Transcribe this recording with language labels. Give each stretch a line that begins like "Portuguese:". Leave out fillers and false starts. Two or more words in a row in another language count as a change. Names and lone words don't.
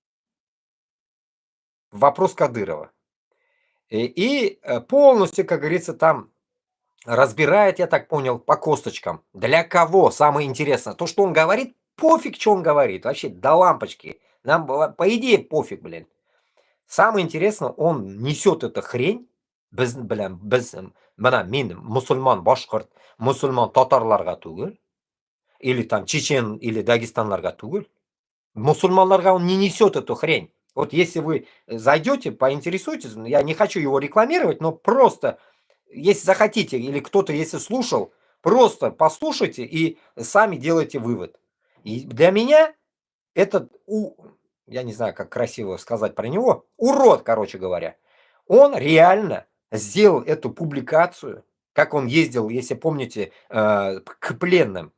Russian: И полностью, как говорится, там разбирает, я так понял, по косточкам. Для кого? Самое интересное. То, что он говорит, пофиг, что он говорит. Вообще, до лампочки. Нам, по идее, пофиг, блин. Самое интересное, он несет эту хрень.
Tatar: Без мин мусульман башкорт, мусульман татарларга түгел.
Russian: Или там чечен, или
Tatar: дагестанларга түгел.
Russian: Мусульманларга он не несет эту хрень. Вот если вы зайдете, поинтересуйтесь, я не хочу его рекламировать, но просто, если захотите, или кто-то, если слушал, просто послушайте и сами делайте вывод. И для меня этот, я не знаю, как красиво сказать про него, урод, короче говоря, он реально сделал эту публикацию, как он ездил, если помните, к пленным.